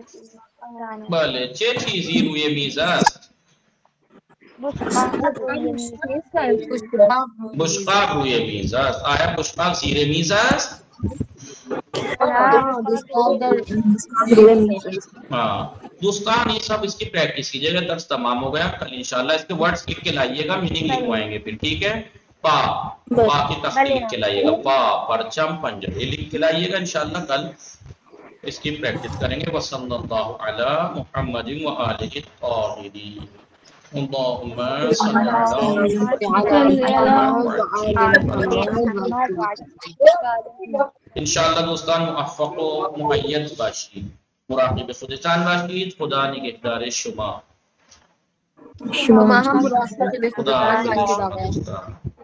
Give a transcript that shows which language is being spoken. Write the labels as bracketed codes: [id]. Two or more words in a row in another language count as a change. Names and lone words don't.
[fa] بله چه چیزی روی میز است؟ بشقاب روی میز است. آیا بشقاب زیر میز است؟ [ur] ہاں دوستان یہ سب اس کی پریکٹس کیجیے گا. درس تمام ہو گیا. کل انشاءاللہ اس کے ورڈز لکھ کے لائیے گا. میننگ لکھوائیں گے پھر. ٹھیک ہے. پا کی تخلیق کے لائیے گا، پا پرچم پنجر، یہ لکھ کے لائیے گا، انشاءاللہ کل اس کی پریکٹس کریں گے۔ [ar] وصلی اللہ علی محمد وآلہ الطاہرین، اللہم صلی [fa] انشاءاللہ دوستان موفق و مؤید باشید، مراقب خودتان باشید، خدا نگهدار شما. شما هم مراقب خودتان باشید. خدا